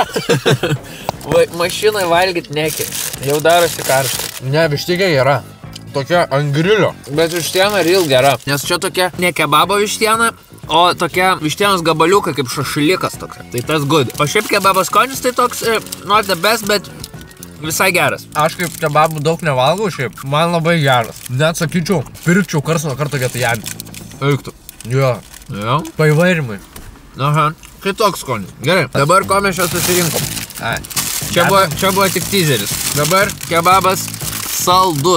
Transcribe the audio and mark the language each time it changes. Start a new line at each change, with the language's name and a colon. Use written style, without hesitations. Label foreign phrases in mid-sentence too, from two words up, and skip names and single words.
Lithuanian: Mašinai valgyt nekir. Jau darosi karšta. Ne, vištikai gera. Tokia ant grilio. Bet vištiena real gera. Nes čia tokia ne kebabo vištiena, o tokia vištienos gabaliuka kaip šašlykas toks. Tai tas good. O šiaip kebabo skonis tai toks
English: not the best,
Lithuanian: bet visai geras. Aš kaip kebabų daug nevalgau šiaip. Man labai geras. Net sakyčiau, pirkčiau karts nuo karto vietą jam. Eiktų. Jo. Jo. Paivairimai. Aha. Kai toks skonis. Gerai. Dabar ko mes čia susirinkom? Ai. Čia buvo tik teaseris. Dabar kebabas saldus.